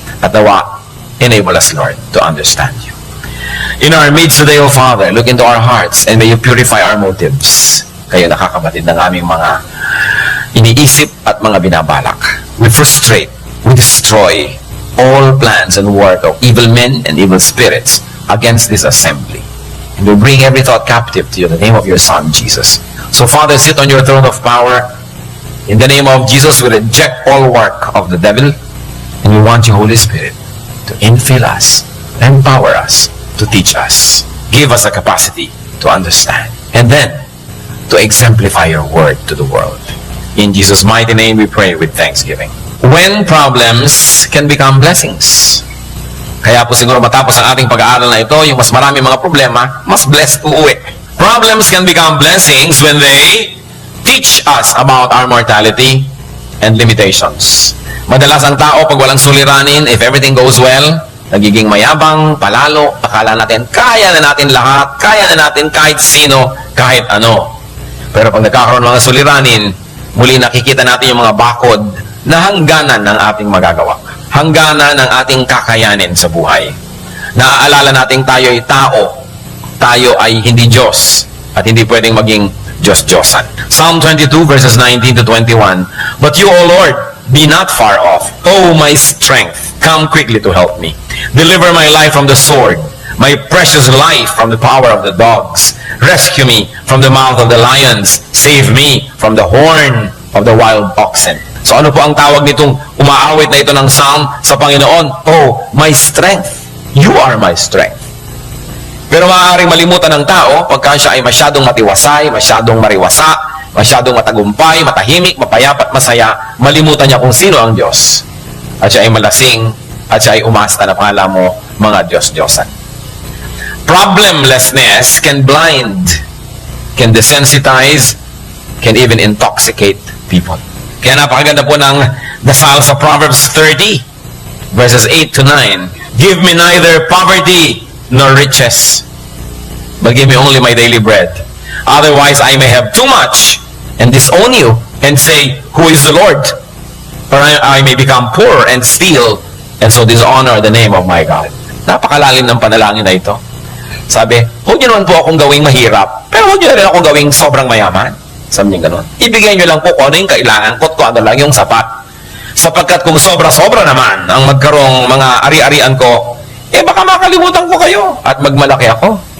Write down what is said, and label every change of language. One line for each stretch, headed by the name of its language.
Filipino: At nawa,
English: enable us, Lord, to understand you. In our midst today, O Father, look into our hearts and may you purify our motives.
Filipino: Kayo nakakabatid ng aming mga iniisip at mga binabalak.
English: We frustrate, we destroy all plans and work of evil men and evil spirits against this assembly. And we bring every thought captive to you in the name of your Son, Jesus. So, Father, sit on your throne of power. In the name of Jesus, we reject all work of the devil. And we want you, Holy Spirit, to infill us, empower us, to teach us. Give us a capacity to understand. And then, to exemplify your word to the world. In Jesus' mighty name we pray with thanksgiving. When problems can become blessings.
Filipino: Kaya po siguro matapos ang ating pag-aaral na ito, yung mas marami mga problema, mas blessed uuwi.
English: Problems can become blessings when they teach us about our mortality and limitations.
Filipino: Madalas ang tao, pag walang suliranin,
English: if everything goes well,
Filipino: nagiging mayabang, palalo, akala natin, kaya na natin lahat, kaya na natin kahit sino, kahit ano. Pero pag nagkakaroon ng mga suliranin, muli nakikita natin yung mga bakod na hangganan ng ating magagawa. Hangganan ng ating kakayanin sa buhay. Naaalala nating tayo ay tao. Tayo ay hindi Diyos. At hindi pwedeng maging Diyos-Diyosan.
English: Psalm 22 verses 19 to 21. But you, O Lord, be not far off. O my strength, come quickly to help me. Deliver my life from the sword, my precious life from the power of the dogs. Rescue me from the mouth of the lions. Save me from the horn of the wild oxen.
Filipino: So ano po ang tawag nitong umaawit na ito ng psalm sa Panginoon?
English: Oh, my strength. You are my strength.
Filipino: Pero maaaring malimutan ng tao pagka siya ay masyadong matiwasay, masyadong mariwasa, masyadong matagumpay, matahimik, mapayapat, masaya, malimutan niya kung sino ang Diyos. At siya ay malasing, at siya ay umasta na pala mo mga Diyos-Diyosan.
English: Problemlessness can blind, can desensitize, can even intoxicate people.
Filipino: Kaya napakaganda po ng dasal sa Proverbs 30, verses 8 to 9.
English: Give me neither poverty nor riches, but give me only my daily bread. Otherwise, I may have too much and disown you and say, who is the Lord? Or I may become poor and steal and so dishonor the name of my God.
Filipino: Napakalalim ng panalangin na ito. Sabi, huwag niyo naman po akong gawing mahirap, pero huwag niyo rin akong gawing sobrang mayaman. Sabi niyo ganun. Ibigay niyo lang po kung ano yung kailangan ko at kung ano lang yung sapat. Sapagkat kung sobra-sobra naman ang magkarong mga ari-arian ko, baka makalimutan ko kayo at magmalaki ako.